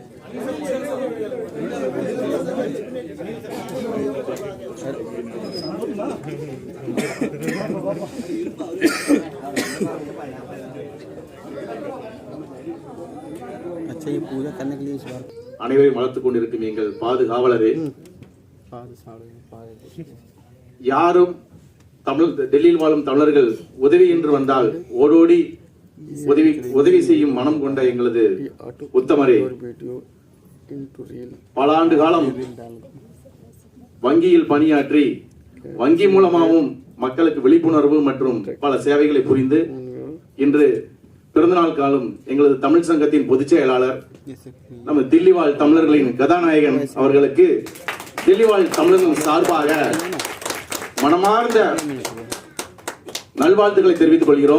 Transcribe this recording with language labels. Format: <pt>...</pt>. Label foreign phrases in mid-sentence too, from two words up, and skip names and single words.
<hi>अच्छा ये पूजा करने के लिए इस बार</hi> <ta>அனைவரையும் வளர்த்துக் கொண்டிருக்கும் எங்கள் பாதுகாவலரே, யாரும் டெல்லியில் வாழும் தமிழர்கள் உதவி என்று வந்தால் ஓடோடி உதவி செய்யும் மனம் கொண்ட எங்களது உத்தமரே, பல ஆண்டு காலம் வங்கியில் பணியாற்றி வங்கி மூலமாகவும் மக்களுக்கு விழிப்புணர்வு மற்றும் பல சேவைகளை புரிந்து இன்று பிறந்தநாள் காலம் எங்களது தமிழ் சங்கத்தின் பொதுச் செயலாளர் நம்ம தில்லி வாழ் தமிழர்களின் கதாநாயகன் அவர்களுக்கு தில்லி வாழ் தமிழர்களின் சார்பாக மனமார்ந்த நல்வாழ்த்துக்களை தெரிவித்துக் கொள்கிறோம்.</ta>